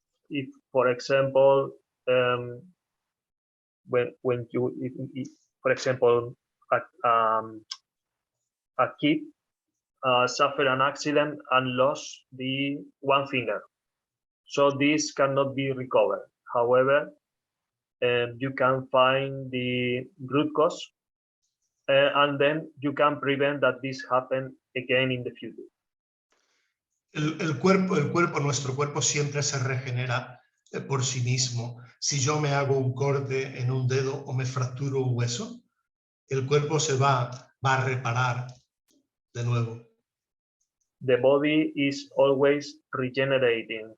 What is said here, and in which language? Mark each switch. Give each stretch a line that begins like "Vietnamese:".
English: If, for example, when you, for example, a kid suffered an accident and lost the one finger, so this cannot be recovered. However, you can find the root cause, and then you can prevent that this happen again in the future.
Spanish: Nuestro cuerpo siempre se regenera por sí mismo. Si yo me hago un corte en un dedo o me fracturo un hueso, el cuerpo se va a reparar de nuevo.
English: The body is always regenerating.